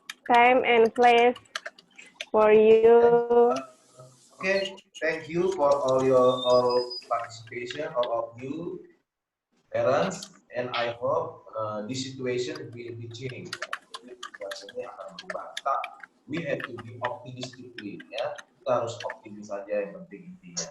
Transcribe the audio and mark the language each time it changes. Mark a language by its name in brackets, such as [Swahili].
[English] Time and place for you. Okay, thank you for all your participation, all of you. parents, and I hope this situation will be changed. [Indonesian] Situasinya akan berubah. [English] We have to be optimistically, ya. [Indonesian] Kita harus optimis saja yang penting intinya.